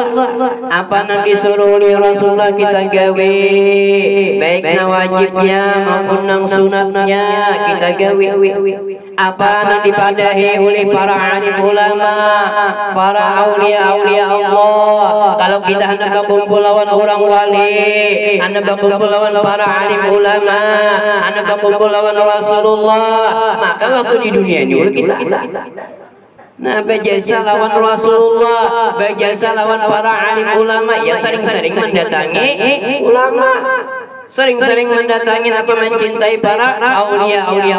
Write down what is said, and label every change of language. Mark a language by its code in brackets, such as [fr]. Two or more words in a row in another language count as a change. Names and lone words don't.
[bjn] Apa yang disuruh oleh Rasulullah kita gawe, baik wajibnya maupun nang sunatnya kita gawe. Apa yang dipadahi oleh para alim ulama, para [ar] aulia Allah. [bjn] Kalau kita hendak berkumpul lawan orang wali, hendak berkumpul lawan para alim ulama, hendak berkumpul lawan Rasulullah, maka waktu di dunia ini dulu kita nah berjasa lawan Rasulullah, berjasa lawan para alim ulama, ya sering-sering mendatangi ulama, sering-sering mendatangi mencintai para [ar] aulia Allah.